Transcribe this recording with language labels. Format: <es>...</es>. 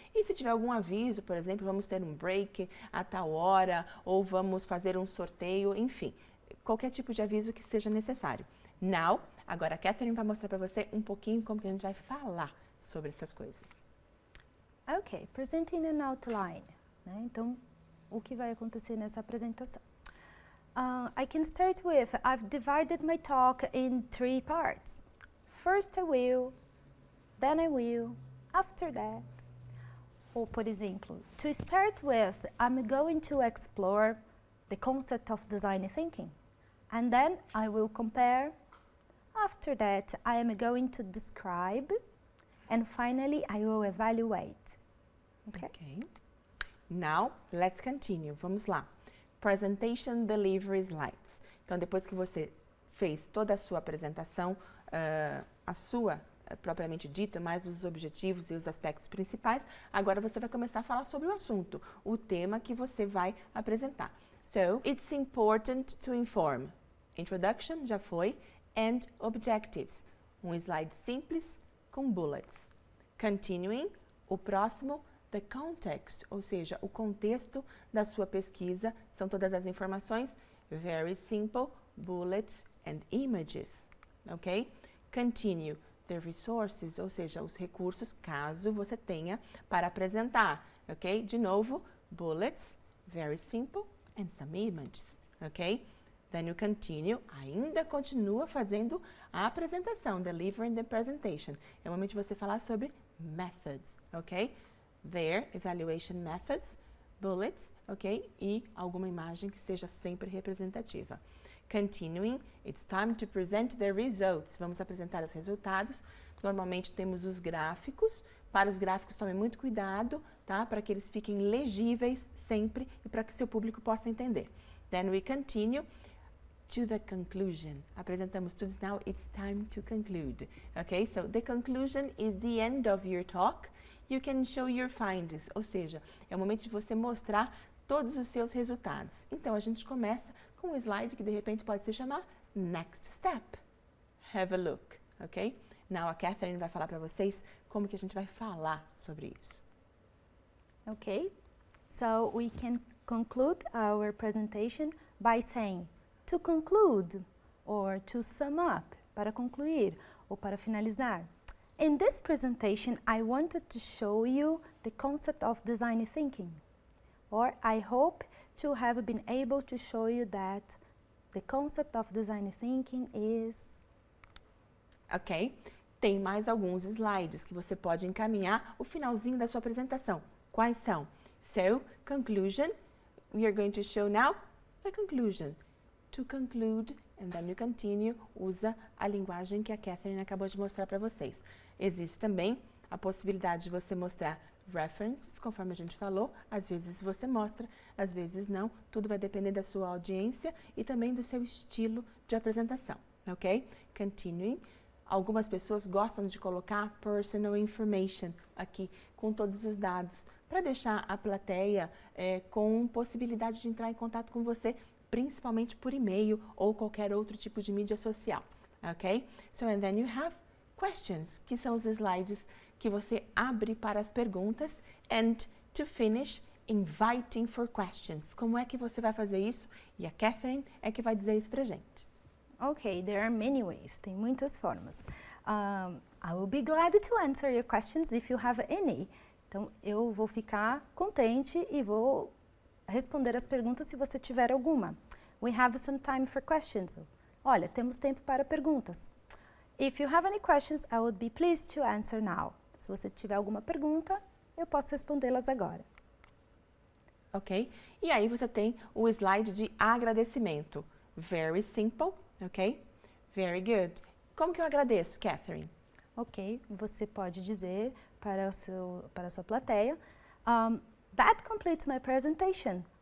<pt>E se tiver algum aviso, por exemplo, vamos ter um break a tal hora ou vamos fazer um sorteio, enfim, qualquer tipo de aviso que seja necessário. Now, agora a Catherine vai mostrar para você um pouquinho como que a gente vai falar sobre essas coisas.</pt> <en>Ok, presenting an outline. Né?</en> <pt>Então, o que vai acontecer nessa apresentação?</pt> <en>I can start with, I've divided my talk in 3 parts. First I will, then I will, after that.</en> <pt>Ou, por exemplo,</pt> <en>to start with, I'm going to explore the concept of design thinking. And then I will compare. After that, I am going to describe. And finally, I will evaluate. Okay. Now, let's continue.</en> <pt>Vamos lá. Presentation Delivery Slides. Então, depois que você fez toda a sua apresentação, a sua propriamente dita, mais os objetivos e os aspectos principais. Agora você vai começar a falar sobre o assunto, o tema que você vai apresentar.</pt> <en>So, it's important to inform.</en> <pt>Introduction já foi,</pt> <en>and objectives.</en> <pt>Um slide simples com bullets. Continuing, o próximo, the context, ou seja, o contexto da sua pesquisa, são todas as informações,</pt> <en>very simple, bullets and images,</en> <pt>ok?</pt> <en>Continue, the resources,</en> <pt>ou seja, os recursos, caso você tenha para apresentar, ok? De novo,</pt> <en>bullets, very simple, and some images, ok? Then you continue,</en> <pt>ainda continua fazendo a apresentação,</pt> <en>delivering the presentation.</en> <pt>É o momento de você falar sobre methods, ok?</pt> <en>Their evaluation methods, bullets,</en> <pt>ok? E alguma imagem que seja sempre representativa.</pt> <en>Continuing, it's time to present the results.</en> <pt>Vamos apresentar os resultados. Normalmente temos os gráficos. Para os gráficos, tome muito cuidado, tá? Para que eles fiquem legíveis sempre e para que seu público possa entender.</pt> <en>Then we continue to the conclusion.</en> <pt>Apresentamos tudo,</pt> <en>now it's time to conclude. Okay, so the conclusion is the end of your talk. You can show your findings,</en> <pt>ou seja, é o momento de você mostrar todos os seus resultados. Então, a gente começa com um slide que de repente pode se chamar Next Step.</pt> <en>Have a look,</en> <pt>ok? Now, a Catherine vai falar para vocês como que a gente vai falar sobre isso.</pt> <en>Okay, so we can conclude our presentation by saying to conclude or to sum up,</en> <pt>para concluir ou para finalizar.</pt> <en>In this presentation, I wanted to show you the concept of design thinking, or I hope to have been able to show you that the concept of design thinking is... Ok?</en> <pt>Tem mais alguns slides que você pode encaminhar o finalzinho da sua apresentação. Quais são?</pt> <en>So, conclusion, we are going to show now the conclusion. To conclude, and then you continue,</en> <pt>usa a linguagem que a Catherine acabou de mostrar para vocês. Existe também a possibilidade de você mostrar references, conforme a gente falou, às vezes você mostra, às vezes não, tudo vai depender da sua audiência e também do seu estilo de apresentação, ok? Continuing. Algumas pessoas gostam de colocar personal information aqui, com todos os dados, para deixar a plateia com possibilidade de entrar em contato com você, principalmente por e-mail ou qualquer outro tipo de mídia social, ok?</pt> <en>So, and then you have questions,</en> <pt>que são os slides que você abre para as perguntas,</pt> <en>and to finish, inviting for questions.</en> <pt>Como é que você vai fazer isso? E a Catherine é que vai dizer isso pra gente.</pt> <en>Okay, there are many ways,</en> <pt>tem muitas formas.</pt> <en>I will be glad to answer your questions if you have any.</en> <pt>Então, eu vou ficar contente e vou responder as perguntas se você tiver alguma.</pt> <en>We have some time for questions.</en> <pt>Olha, temos tempo para perguntas.</pt> <en>If you have any questions, I would be pleased to answer now.</en> <pt>Se você tiver alguma pergunta, eu posso respondê-las agora. Ok? E aí você tem o slide de agradecimento.</pt> <en>Very simple, ok? Very good.</en> <pt>Como que eu agradeço, Catherine? Ok, você pode dizer para a sua plateia,</pt> <en>that completes my presentation.</en>